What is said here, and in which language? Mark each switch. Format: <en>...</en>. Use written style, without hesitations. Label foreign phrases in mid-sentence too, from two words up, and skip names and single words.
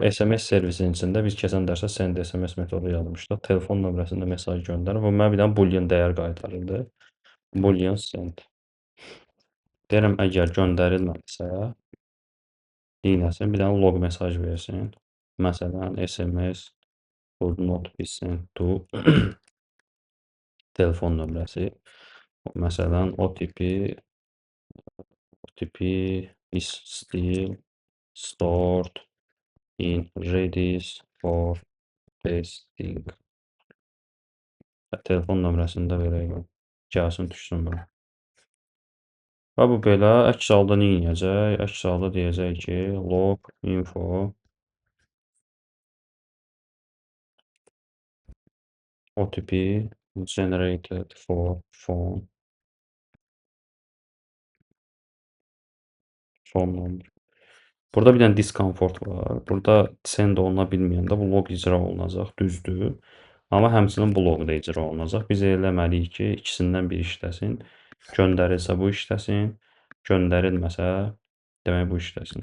<az>SMS servisinin içində biz keçən dərsə</az> <en>send SMS</en> <az>metodu yazmışdıq. Telefon nömrəsində mesaj göndərir və mənə bir dənə boolean dəyər qaytarırdı.</az> <en>Boolean send.</en> <az>Deyirəm, əgər göndərilmədisə, neynəsin? Bir dənə log mesaj versin. Məsələn,</az> <en>SMS could not be sent to</en> <az>telefon nömrəsi. Məsələn,</az> <en>OTP is still stored in Redis for testing.</en> <az>Telefon nömrəsini də verək. Gəlsin, düşsün bura. Və bu belə əks halda nə edəcək? Əks halda deyəcək ki,</az> <en>log info OTP generated for phone number.</en> <az>Burada bir dənə discomfort var. Burada send oluna bilməyəndə bu log icra olunacaq, düzdür. Amma həmçinin bu log da icra olunacaq. Biz eləməliyik ki, ikisindən biri işləsin. Göndərilsə bu işləsin, göndərilməsə demək bu işləsin.</az>